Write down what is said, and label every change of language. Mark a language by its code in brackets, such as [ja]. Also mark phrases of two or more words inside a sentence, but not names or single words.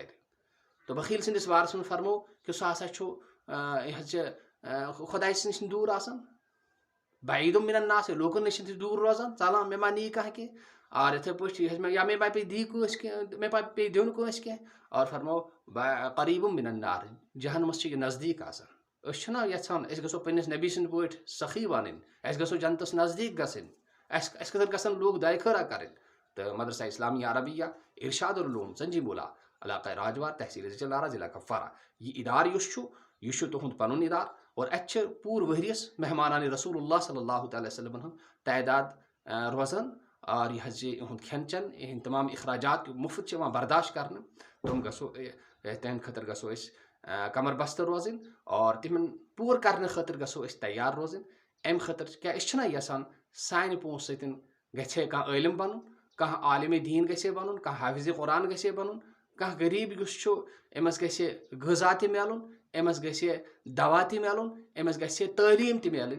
[ks] تو بخیل سٕنٛدِس بارس منٛز فرمو کہ سُہ ہسا چھُ خۄدایس نِش دوٗر آسان، [ar] بعید من الناس، [ks] لوٗکن نِش تہِ دوٗر روزان، ژلان مےٚ ما نی کانٛہہ کینٛہہ، اور یِتھَے پٲٹھۍ یا مےٚ ما پیٚیہِ دی کٲنٛسہِ کینٛہہ، مےٚ پیٚیہِ دیُن کٲنٛسہِ کینٛہہ، اور فرمو [ar] قریب من النار، [ks] جہنمس چھِ یہِ نزدیٖک آسان۔ أسۍ چھِنہ یژھان أسۍ گژھو پنٛنِس نبی سٕنٛدۍ پٲٹھۍ سخی بنٕنۍ، اَسہِ گژھو جنتس نزدیٖک گژھٕنۍ، اَسہِ خٲطرٕ گژھن لوٗکھ دعاے خٲرا کرٕنۍ۔ تہٕ مدرسہ اسلامیہ عربیہ ارشاد العلوم، سنجی مولا، علاقہ راجوار، تحصیل زچل ڈارا، ضلع کپوارہ، یہ ادارٕ یُس چھُ یہ چھُ تُہُنٛد پنُن ادارٕ، اور اتہِ چھِ پوٗرٕ ؤریَس مہمانان رسول اللہ [ar] صلی اللہ تعالیٰ وسلم [ks] ہُنٛد تعداد روزان، اور یہ حظ یِہُنٛد کھٮ۪ن چٮ۪ن، یِہٕنٛدۍ تمام اخراجات مُفت چھِ یِوان برداشت کرنہٕ۔ تِم گژھو تِہنٛدِ خٲطرٕ گژھو أسۍ کمر بستہٕ روزٕنۍ اور تِمن پوٗرٕ کرنہٕ خٲطرٕ گژھو أسۍ تیار روزٕنۍ. اَمہِ خٲطرٕ کیٛاہ أسۍ چھِنہ یژھان سانہِ پونٛسہٕ سۭتۍ گژھِ ہے کانٛہہ عٲلِم بنُن, کانٛہہ عالمِ دیٖن گژھِ ہے بنُن, کانٛہہ حافظِ قرآن گژھِ ہے بنُن, کانٛہہ غریٖب یُس چھُ أمِس گژھِ ہے غذا تہِ میلُن, أمِس گژھِ ہے دوا تہِ میلُن, أمِس گژھِ ہے تعلیٖم تہِ میلٕنۍ.